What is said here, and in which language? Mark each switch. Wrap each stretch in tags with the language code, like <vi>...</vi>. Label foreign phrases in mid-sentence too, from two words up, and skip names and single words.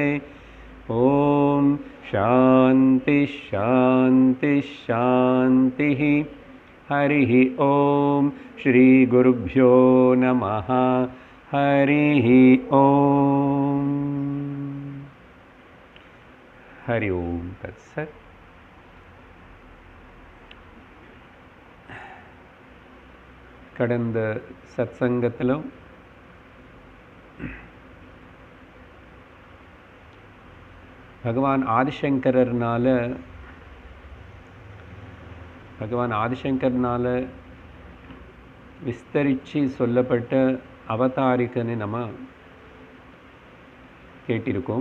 <sa>ओम शांति शांति शांति। हरिः ओम श्री गुरुभ्यो नमः। हरिः ओम। हरि ओम तत्सत्।</sa> <ta>கடந்த சத்சங்கத்தில் பகவான் ஆதிசங்கரனால விஸ்தரித்து சொல்லப்பட்ட அவதாரிக்கனை நம்ம கேட்டிருக்கோம்.</ta>